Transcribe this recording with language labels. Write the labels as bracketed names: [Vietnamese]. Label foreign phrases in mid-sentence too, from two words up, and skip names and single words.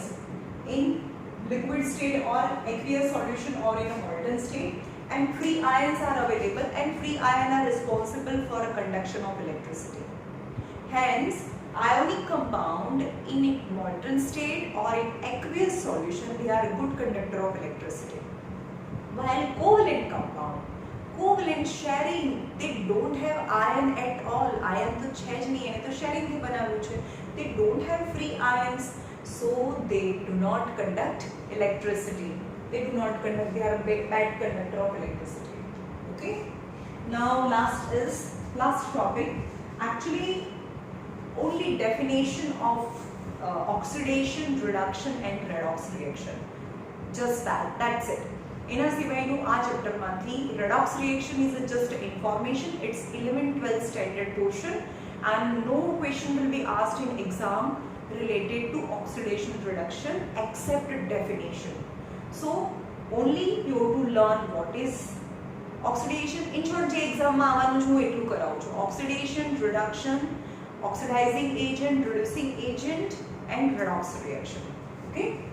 [English] In liquid state or aqueous solution or in a molten state, and free ions are available, and free ions are responsible for a conduction of electricity. Hence ionic compound in molten state or in aqueous solution, they are a good conductor of electricity. While covalent compound, covalent sharing, they don't have ion at all. [Gujarati] Ion તો છે જ નહીં, છે તો sharing હી બનાવું છે. [English] They don't have free ions, so they do not conduct electricity. They do not conduct, they are a bad conductor of electricity. Okay. Now last topic. Actually only definition of oxidation, reduction and redox reaction. Just that's it. [Gujarati] એના સિવાયનું આ ચેપ્ટરમાંથી [English] redox reaction is just information. It's 11-12 standard portion, and no question will be asked in exam related to oxidation reduction except definition. So only you have to learn what is oxidation. In short, [Gujarati] જે એક્ઝામમાં આવવાનું છું એટલું કરાવું છું. [English] Oxidation, reduction, oxidizing agent, reducing agent and redox reaction. Okay.